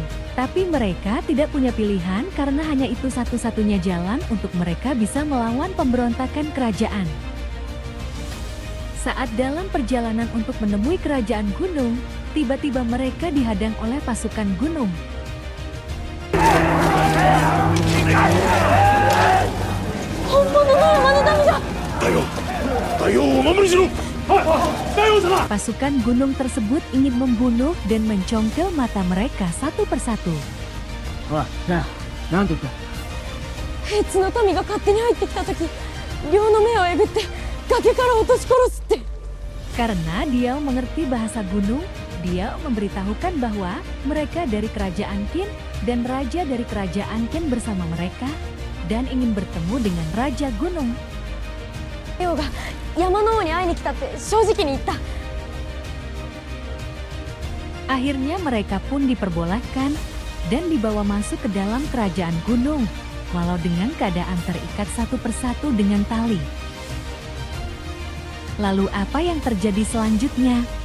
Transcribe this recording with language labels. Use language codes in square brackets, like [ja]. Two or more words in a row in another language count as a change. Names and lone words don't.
[id] Tapi mereka tidak punya pilihan karena hanya itu satu-satunya jalan untuk mereka bisa melawan pemberontakan kerajaan. Saat dalam perjalanan untuk menemui kerajaan gunung, tiba-tiba mereka dihadang oleh pasukan gunung. [ja] 本物の山の民だ。大王をお守りしろ。大王様。 [id] Pasukan gunung tersebut ingin membunuh dan mencongkel mata mereka satu persatu. [ja] おい、なんて言った？別の民が勝手に入ってきた時、両の目をえぐって崖から落とし殺すって。 [id] Karena dia mengerti bahasa gunung, dia memberitahukan bahwa mereka dari kerajaan Qin dan raja dari kerajaan Qin bersama mereka dan ingin bertemu dengan raja gunung. [ja] レオが山の王に会いに来たって正直に言った。 [id] Akhirnya mereka pun diperbolehkan dan dibawa masuk ke dalam kerajaan gunung, walau dengan keadaan terikat satu persatu dengan tali. Lalu apa yang terjadi selanjutnya?